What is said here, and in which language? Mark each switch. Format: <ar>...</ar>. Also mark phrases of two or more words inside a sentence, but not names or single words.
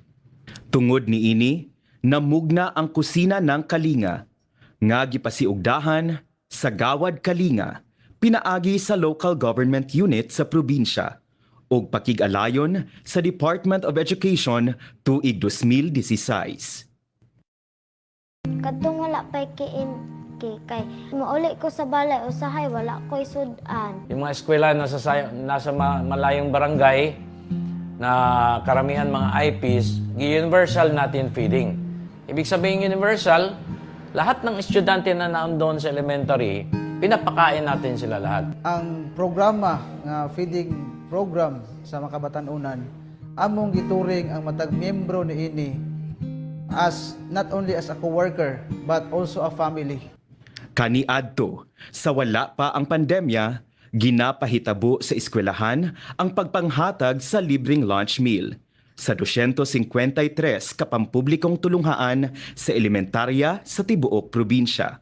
<ceb>Tungod niini, namugna ang kusina ng Kalinga nga gipasiugdahan sa Gawad Kalinga, pinaagi sa</ceb> <en>local government unit</en> <ceb>sa probinsya ug pakig-alayon sa</ceb> <en>Department of Education</en> <ceb>tuig 2016. Kadtong wala pa'y kay mauli ko sa balay usahay wala ko'y sudan.</ceb> <tl>Yung mga eskwela nasa malayong barangay na karamihan mga IPs, universal natin feeding. Ibig sabihin universal, lahat ng estudyante na naandun sa elementary, pinapakain natin sila lahat.</tl> <ceb>Ang programa nga</ceb> <en>feeding program</en> <ceb>sa mga kabatanunan, among gituring ang matag miyembro niini</ceb> <en>as not only as a co-worker but also a family.</en> <ceb>Kaniadto, sa wala pa ang pandemya, ginapahitabo sa eskwelahan ang pagpanghatag sa libreng</ceb> <en>lunch meal</en> <ceb>sa 253 kapampublikong tulunghaan sa elementarya sa tibuok probinsya.</ceb>